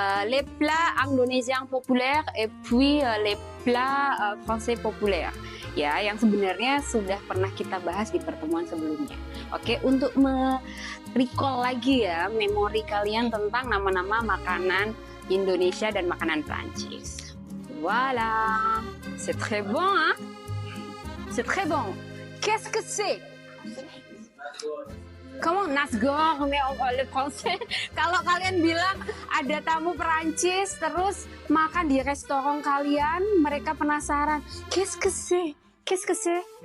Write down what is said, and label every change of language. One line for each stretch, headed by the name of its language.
French: Les plats indonesiens populaires et puis les plats français populaires.
Indonesian: Ya, yang sebenarnya sudah pernah kita bahas di pertemuan sebelumnya. Oke, untuk recall lagi ya memori kalian tentang nama-nama makanan Indonesia dan makanan Prancis.
French: Voilà, c'est très bon, hein? C'est très bon. Qu'est-ce que c'est? Comment nasgor, mais le français.
Indonesian: Kalau kalian bilang ada tamu Perancis terus makan di restoran kalian, mereka penasaran.
French: Qu'est-ce que c'est? Qu'est-ce que c'est?